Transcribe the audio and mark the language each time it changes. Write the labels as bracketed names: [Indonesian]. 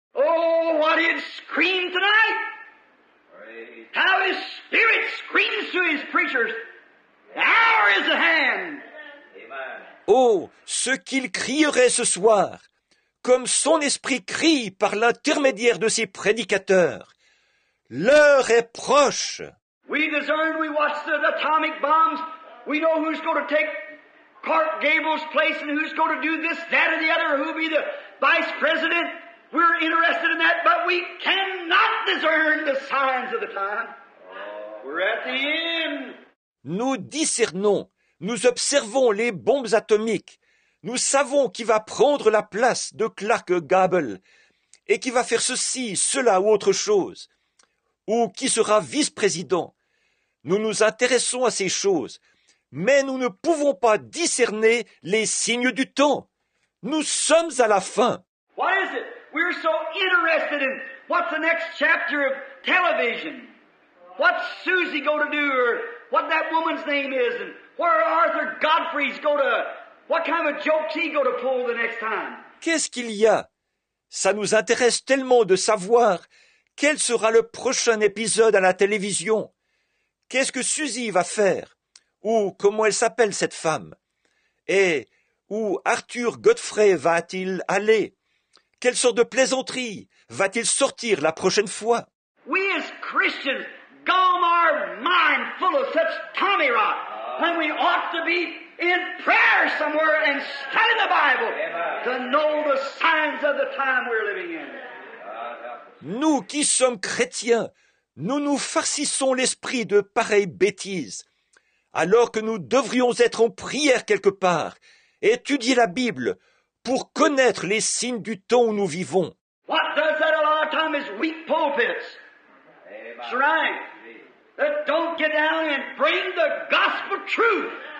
[English] Oh, what it screamed tonight! How his spirit screams to his preachers. The hour is at hand. [French] Oh, ce qu'il crierait ce soir, comme son esprit crie par l'intermédiaire de ses prédicateurs. L'heure est proche. [English] We discern, we watch the atomic bombs. We know who's going to take Clark Gable's place and who's going to do this, that, or the other, who'll be the vice president. We're interested in that, but we cannot discern the signs of the time. We're at the end. [French] Nous discernons, nous observons les bombes atomiques, Nous savons qui va prendre la place de Clark Gable et qui va faire ceci, cela ou autre chose, ou qui sera vice-président. Nous nous intéressons à ces choses, mais nous ne pouvons pas discerner les signes du temps. Nous sommes à la fin. [English] What is it? We're so interested in what's the next chapter of television. What's Susie going to do, or what that woman's name is, and where Arthur Godfrey's going to, what kind of joke's he going to pull the next time? [French] Qu'est-ce qu'il y a? Ça nous intéresse tellement de savoir quel sera le prochain épisode à la télévision. Qu'est-ce que Suzy va faire? Ou comment elle s'appelle cette femme? Et où Arthur Godfrey va-t-il aller? Quelle sorte de plaisanterie va-t-il sortir la prochaine fois? [English] We as Christians gum our mind full of such tommy rot when we ought to be in prayer somewhere and study the Bible to know the signs of the time we're living in. [French] Nous qui sommes chrétiens, nous nous farcissons l'esprit de pareilles bêtises, alors que nous devrions être en prière quelque part, étudier la Bible pour connaître les signes du temps où nous vivons. [English] What does that a lot of time is weak pulpits. That's right. That don't get down and bring the gospel truth.